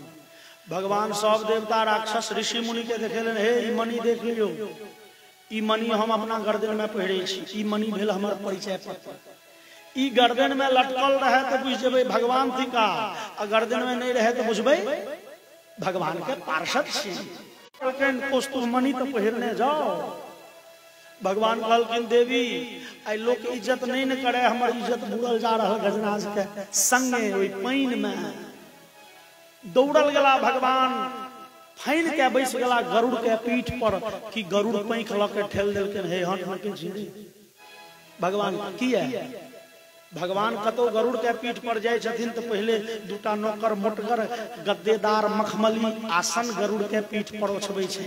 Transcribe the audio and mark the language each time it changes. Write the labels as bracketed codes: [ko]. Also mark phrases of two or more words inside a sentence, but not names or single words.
[mai] भगवान सब देवता राक्षस ऋषि मुनि के देखेलन, हे ई मणि देख लियो, ई मणि हम अपना गर्दन में पहिरे छी। ई मणि भेल हमर परिचय पत्र। ई गर्दन में लटकल रहे तो बुझ जेबै भगवान थी का, आ गर्दन में नहीं रहे तो बुझबै भगवान के पार्षद छी। कौस्तुभ मणि तो पहिरने जाओ। भगवान कहलखिन देवी आई लोग इज्जत नहीं न करे, हमर इज्जत बुड़ल जा रहा गजराज के संगे। ओई पाइन में दौड़ल गेला भगवान, फैन के बैस गेला गरुड़ के पीठ पर कि गरुड़ पैंख ल के ठेल देलखिन, हे हट हट झिड़ी। भगवान की है, भगवान कतो गरुड़ के पीठ पर जाय छथिन तो पहले 2टा नौकर मोटगर गद्देदार मखमली आसन गरुड़ के पीठ पर ओछबै छै।